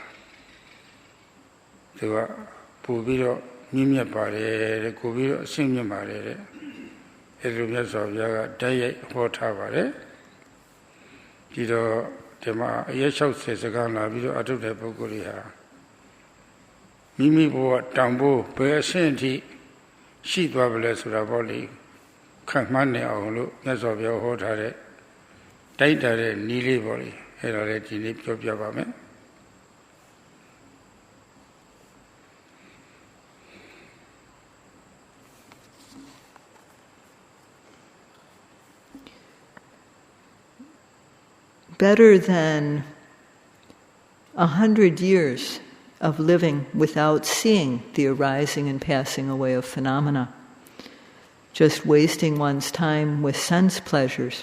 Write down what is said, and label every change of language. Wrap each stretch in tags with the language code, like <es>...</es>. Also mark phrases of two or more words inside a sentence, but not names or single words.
<my>သူကပူပြီးတော့မြင့်မြတ်ပါတယ်တဲ့ကိုပြီးတော့အဆင့်မြင့်ပါတယ်တဲ့အဲလိုမြတ်စွာဘုရားကတိုက်ရိုက်ဟောထားပါတယ်ပြီးတော့ဒီမှာအရက်60စကားလာပြီးတော့အထုတ်တဲ့ပုဂ္ဂိုလ်တွေဟာမိမိဘဝတောင်ဖို့ဘယ်အဆင့်အထိရှိသွားပါလဲဆိုတာပေါ့လေခန့်မှန်းနေအောင်လို့မြတ်စွာဘုရားဟောထားတဲ့တိုက်တာတဲ့နီးလေးပေါ့လေအဲဒါလည်းဒီနေ့ပြောပြပါမယ်</my> <en>Better than 100 years of living without seeing the arising and passing away of phenomena, just wasting one's time with sense pleasures.</en>